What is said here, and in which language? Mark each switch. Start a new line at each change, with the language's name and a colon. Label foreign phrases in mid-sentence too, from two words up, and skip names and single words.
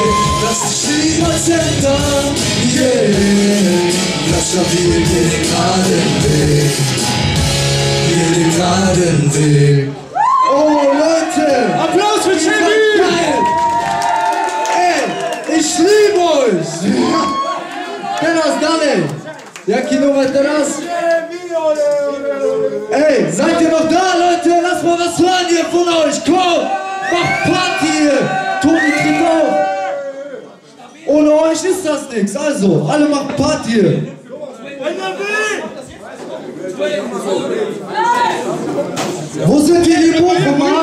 German: Lass dich niemals ändern, yeah. Bleib stabil, geh den geraden Weg. Geh den geraden Weg. Oh, Leute! Applaus für Chevy! Ey, ich liebe euch!
Polish: Teraz dalej! Jaki numer teraz?
German: Ey, seid ihr noch da, Leute? Lass mal was hören hier von euch! Komm! Macht Party hier! Toni tritt auf! Ohne euch ist das nichts. Also, alle machen Party hier! Wo sind hier die Bochumer?